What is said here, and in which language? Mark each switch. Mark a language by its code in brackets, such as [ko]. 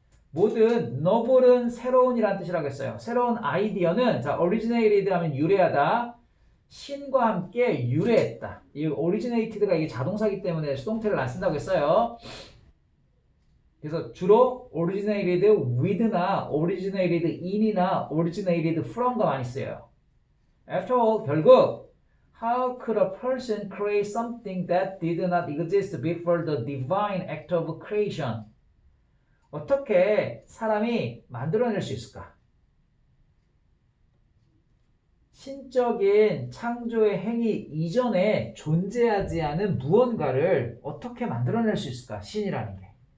[ko] 모든 너블은 새로운이라는 뜻이라고 했어요. 새로운 아이디어는 자, originated 하면 유래하다. 신과 함께 유래했다. 이 originated가 이게 자동사기 때문에 수동태를 안 쓴다고 했어요. 그래서 주로 originated with나 originated in이나 originated from가 많이 쓰여요. [en] After all, [ko] 결국 [en] how could a person create something that did not exist before the divine act of creation? [ko] 어떻게 사람이 만들어낼 수 있을까? 신적인 창조의 행위 이전에 존재하지 않은 무언가를 어떻게 만들어낼 수 있을까? 신이라는 게.